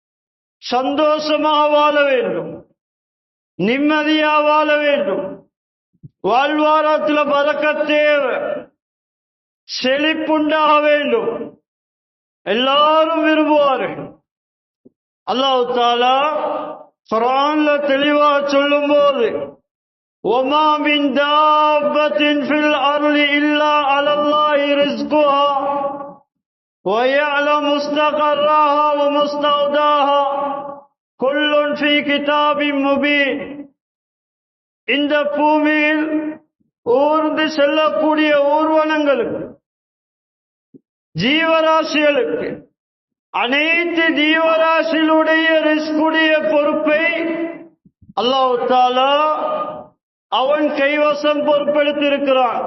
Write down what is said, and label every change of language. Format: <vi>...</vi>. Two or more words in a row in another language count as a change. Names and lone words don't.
<ta>சந்தோஷமாக வாழ வேண்டும், நிம்மதியாக வாழ வேண்டும், வாழ்வாரத்தில் பரக்கத் தேவை, செழிப்புண்டாக வேண்டும், எல்லாரும் விரும்புவார்கள்.</ta> <ar>الله تعالى</ar> <ta>குர்ஆன்ல தெளிவா சொல்லும்போது,</ta> <ar>وَمَا مِن دَابَّةٍ فِي الْأَرْضِ إِلَّا عَلَى اللَّهِ رِزْقُهَا وَيَعْلَمُ مُسْتَقَرَّهَا وَمُسْتَوْدَاهَا كُلٌّ فِي كِتَابٍ مُبِينٍ.</ar> <ta>இந்த பூமியில் ஊர்ந்து செல்லக்கூடிய ஊர்வனங்களுக்கு, ஜீவராசிகளுக்கு, அனைத்து ஜீவராசிகளுடைய ரிஸ்குடைய பொறுப்பை</ta> <ar>الله تعالى</ar> <ta>அவன் கைவசம் பொறுப்பெடுத்திருக்கிறான்.</ta>